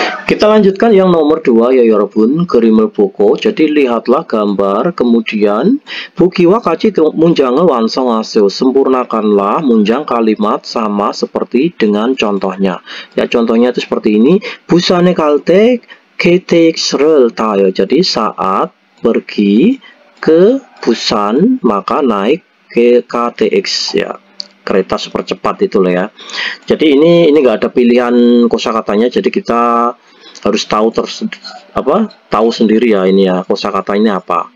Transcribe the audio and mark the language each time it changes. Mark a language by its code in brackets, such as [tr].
[id] Kita lanjutkan yang nomor 2 ya 여러분. [ko] 그림을 보고. [id] Jadi lihatlah gambar, kemudian [ko] 보기와 같이 문장을 완성하세요. [id] Sempurnakanlah munjang kalimat sama seperti dengan contohnya. Ya contohnya itu seperti ini. [ko] 부산에 갈 때 KTX를 타요. [id] Jadi saat pergi ke Busan maka naik ke KTX ya, kereta super cepat itulah ya. Jadi ini nggak ada pilihan kosakatanya, jadi kita harus tahu sendiri ya ini ya kosakata ini apa.